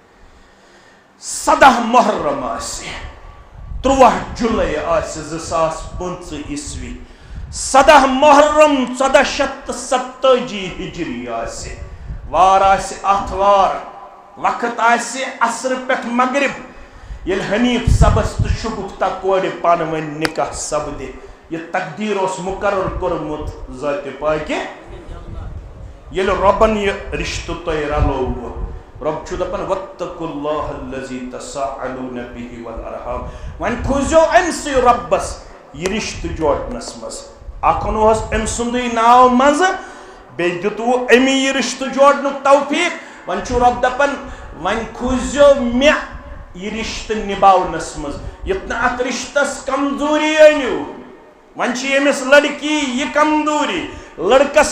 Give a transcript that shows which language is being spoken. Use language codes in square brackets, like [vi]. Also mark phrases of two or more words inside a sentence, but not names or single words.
[ks] 17 محرم آسہِ 3 جُلاے آسہِ 2025 عیسوی 17 محرم 1470 ہجری آسہِ وار آسہِ آتھوار وقت آسہِ عصر پٮ۪ٹھ مغرب ییٚلہِ حنیف صبس تہٕ شگفتہ کورِ پانہٕ ؤنۍ نکاح سپدِ یہ تقدیر اوس مقرر کوٚرمُت ذاتِ پاکہِ ییٚلہِ رۄبن یہِ رشتہٕ تۄہہِ رلووُ رب چھُ دپان [ar] واتقوا اللہ الذی تساءلون به والارحام [ks] وۄنۍ کھوٗزیو أمسٕے رۄبس یہِ رشتہٕ جوڑنس منٛز اکھ اوٚنوہس أمۍ سُنٛدٕے ناو منٛزٕ بیٚیہِ دِتوُ أمی یہِ رشتہٕ جوڑنُک توفیٖق وۄنۍ چھُ رب دپان وۄنۍ کھوٗزیو مےٚ یہِ رشتہٕ نِباونس منٛز یُتھ نہٕ اتھ رشتس کمزوری أنِو وۄنۍ چھِ ییٚمِس لڑکی یہِ کمزوری لڑکس